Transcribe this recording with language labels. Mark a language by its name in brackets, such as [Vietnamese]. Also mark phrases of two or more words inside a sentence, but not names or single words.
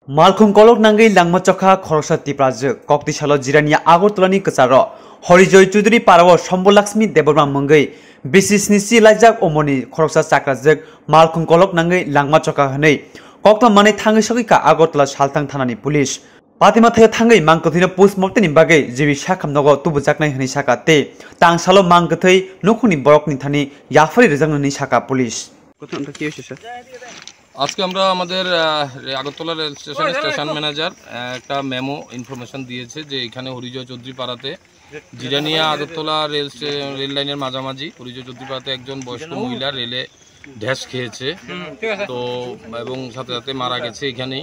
[Kok Borok] Malkhung kolok nangai langma chokha Khoroksa Twiprajwkni kokti salo jirania Agartolani kacharo Horijoy Chudri parawo Sombolakshmi Deborma mungai bisisni si laijak omoni Khoroksa chakrajak Malkhung kolok nangai langma chokha hanai kokta mane thangai sogika Agartola saltang thanani police Patima thaya thangai mangkathina postmortem ni bagai jibi sakhamnogo tubujaknai hani sakate tang salo mangkathai nokhuni borokni thani yafari rejangnani saka police [Bangla] কথাটা কি হইছে স্যার? আজকে আমরা আমাদের আগরতলা [English] rail station station manager [Bangla] একটা [English] memo information [Bangla] দিয়েছে যে এখানে হরিজয় চৌধুরী পাড়াতে জিরানিয়া আগরতলা [English] rail line [Bangla] মাঝামাঝি হরিজয় চৌধুরী পাড়াতে একজন বয়স্ক মহিলা রেলে ঢ্যাস খেয়েছে তো এবং সাথে সাথে মারা গেছে এখানেই।